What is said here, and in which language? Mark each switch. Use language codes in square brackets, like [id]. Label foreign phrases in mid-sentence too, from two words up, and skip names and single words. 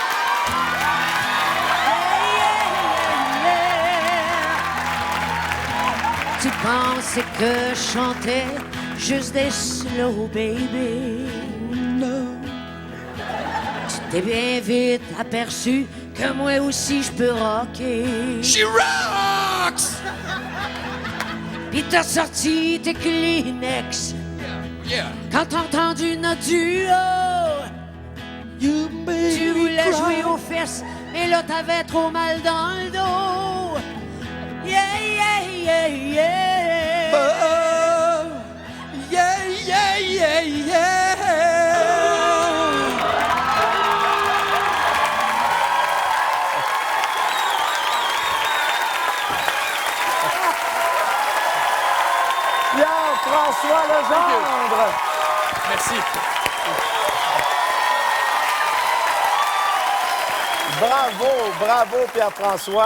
[fr] Tu pensais que je chantais juste des slow baby? Non. Tu t'es bien vite aperçu que moi aussi je peux rocker. [en] She rocks! [fr] Pis t'as sorti tes Kleenex quand t'as entendu notre duo. Tu voulais jouer aux fesses, mais là t'avais trop mal dans le dos. [en] Yeah, yeah, yeah, yeah. Oh, yeah, yeah, yeah, yeah. [fr] Pierre-François Legendre. Merci. Bravo, Pierre-François.